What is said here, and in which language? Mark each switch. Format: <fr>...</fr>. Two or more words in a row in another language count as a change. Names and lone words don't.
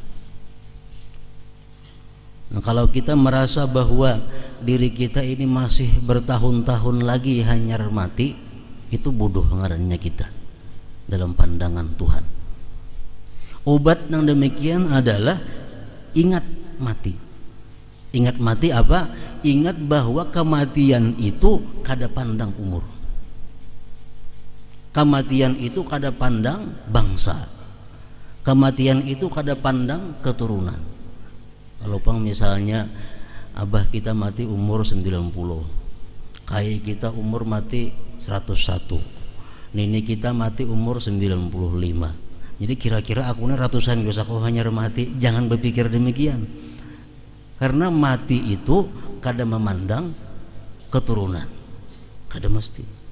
<bjn>Nah, kalau kita merasa bahwa diri kita ini masih bertahun-tahun lagi hanyar mati, itu bodoh ngarannya kita dalam pandangan Tuhan.</bjn> <id>Obat yang demikian adalah ingat mati.</id> <bjn>Ingat mati apa? Ingat bahwa kematian itu kada pandang umur. Kematian itu kada pandang bangsa. Kematian itu kada pandang keturunan. Kalau pang misalnya abah kita mati umur 90, kai kita umur mati 101, nenek kita mati umur 95.</bjn> <id>Jadi kira-kira akunya ratusan bisa kau hanya mati.</id> <bjn>Jangan berpikir demikian. Karena mati itu kada memandang keturunan, kada mesti.</bjn>